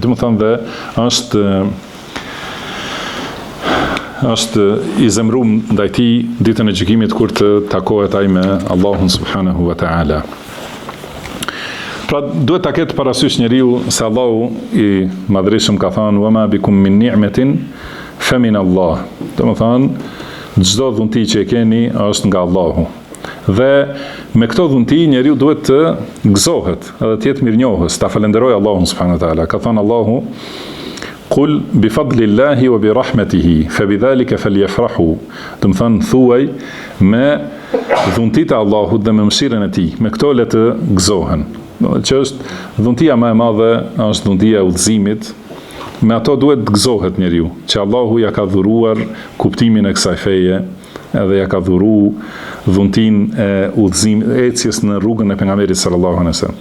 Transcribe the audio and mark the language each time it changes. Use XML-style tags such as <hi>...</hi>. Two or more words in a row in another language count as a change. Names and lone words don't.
<sq>Do të thonë dhe është i zemrum ndaj tij ditën e gjykimit kur të takohet ai me Allahun</sq> <ar>سبحانه وتعالى.</ar> <sq>Pra duhet ta ketë parasysh njeriu se Allahu i madhërisëm ka thënë</sq> <ar>وما بكم من نعمة فمن الله.</ar> <sq>Do të thonë çdo dhunti që e keni është nga Allahu. Dhe me këto dhunti njeriu duhet të gëzohet, edhe të jetë mirënjohës, ta falenderojë Allahun</sq> <ar>سبحانه وتعالى.</ar> <sq>Ka thënë Allahu:</sq> <ar>"قل بفضل الله وبرحمته فبذلك فليفرحوا."</ar> <sq>Do të thonë thuaj me dhuntitë e Allahut dhe me mëshirën e tij. Me këto le të gëzohen. Që është dhuntia më e madhe, është dhuntia e udhëzimit. Me ato duhet të gëzohet njeriu, që Allahu ja ka dhuruar kuptimin e kësaj feje, edhe ja ka dhuru dhuntin e udhëzimit, ecjes në rrugën e pejgamberit</sq> <ar>صلى الله عليه وسلم.</ar>